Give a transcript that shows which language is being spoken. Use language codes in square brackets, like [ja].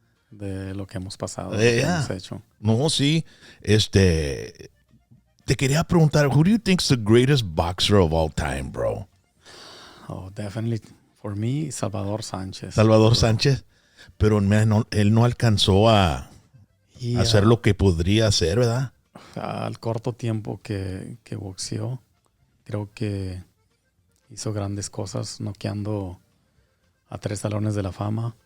[es] De lo que hemos pasado, lo que hemos hecho. No, sí. [en] Te quería preguntar, who do you think is the greatest boxer of all time, bro? Oh, definitely. For me, Salvador Sánchez. Salvador Sánchez. [es] Pero él no alcanzó a hacer lo que podría hacer, ¿verdad? Al corto tiempo que boxeó, creo que hizo grandes cosas, noqueando a 3 salones de la fama.